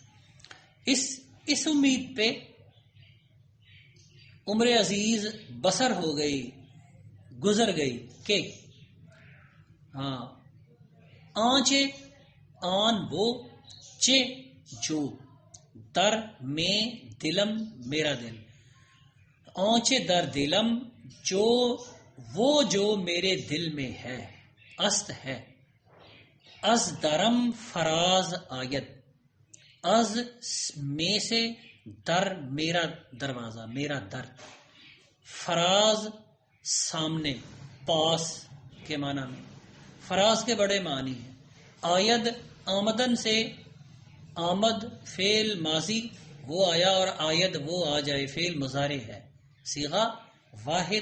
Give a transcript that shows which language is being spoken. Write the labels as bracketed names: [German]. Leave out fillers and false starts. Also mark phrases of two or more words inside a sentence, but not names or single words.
[Urdu] اس امید پہ عمر عزیز بسر ہو گئی، گزر گئی کہ آنچے آن وہ، چے جو، در میں دلم میرا دل. [Persian] آنچے در دلم [Urdu] جو، وہ جو میرے دل میں ہے، است ہے. [Persian] از درم فراز آید، [Urdu] از میں سے، در میرا دروازہ، میرا در. فراز سامنے، پاس کے معنی میں. فراز کے بڑے معنی ہیں. آید آمدن سے، آمد فعل ماضی وہ آیا اور آید وہ آ جائے فعل مضارع ہے.